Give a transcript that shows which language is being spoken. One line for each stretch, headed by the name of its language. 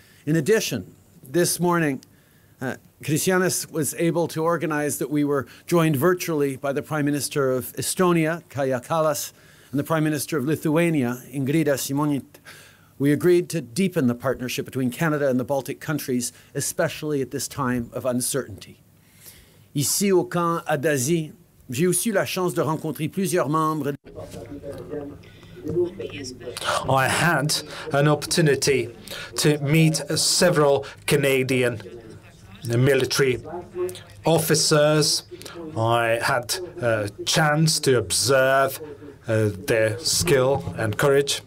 English: In addition, this morning, Krišjānis was able to organize that we were joined virtually by the Prime Minister of Estonia, Kaja Kallas, and the Prime Minister of Lithuania, Ingrida Šimonytė. We agreed to deepen the partnership between Canada and the Baltic countries, especially at this time of uncertainty.
French: Ici au camp Ādaži, j'ai aussi eu la chance de rencontrer plusieurs membres.
English: I had an opportunity to meet several Canadian military officers. I had a chance to observe their skill and courage.